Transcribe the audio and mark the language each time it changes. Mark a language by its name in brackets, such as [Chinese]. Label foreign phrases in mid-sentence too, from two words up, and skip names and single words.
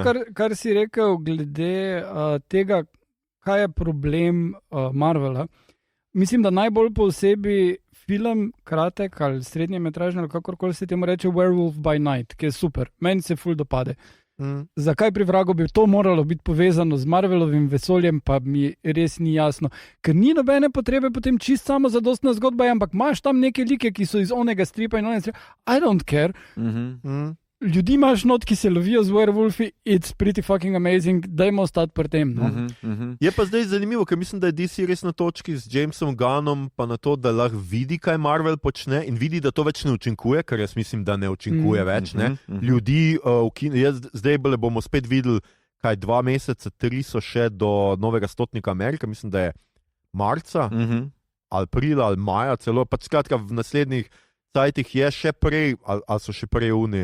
[Slovenian] Ampak to, kar si rekel glede tega, kaj je problem Marvela, mislim, da najbolj posebej film, kratek ali srednjemetražni ali kakorkoli se temu reče Werewolf by Night, ki je super. Meni se ful dopade. Zakaj pri vragu bi to moralo biti povezano z Marvelovim vesoljem, pa mi res ni jasno. Ker ni nobene potrebe potem čist samo zadostna zgodba, ampak imaš tam neke like, ki so iz onega stripa in onega stripa. [English] I don't care. [Slovenian] Ljudi imaš not, ki se lovijo z werewolfi, [English] it's pretty fucking amazing, [Slovenian] dajmo ostati pri tem. Je pa zdaj zanimivo, ker mislim, da je DC res na točki z Jamesom Gunnom, pa na to, da lahko vidi, kaj Marvel počne in vidi, da to več ne učinkuje, ker jaz mislim, da ne učinkuje več. Ljudi, zdaj bomo spet videli, kaj 2 meseca, 3 so še do novega Stotnika Amerika, mislim, da je marca, aprila ali maja, celo, pa skratka v naslednjih sajtih je še prej, ali so še prej uni.